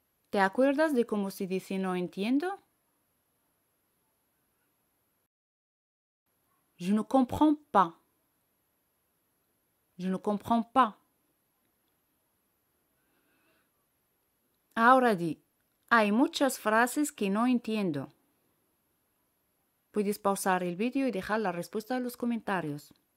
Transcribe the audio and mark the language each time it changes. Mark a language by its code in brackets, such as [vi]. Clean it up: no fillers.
[es] ¿Te acuerdas de cómo se dice no entiendo? [fr] Je ne comprends pas. Je ne comprends pas. [es] Ahora di, hay muchas frases que no entiendo. Puedes pausar el vídeo y dejar la respuesta en los comentarios.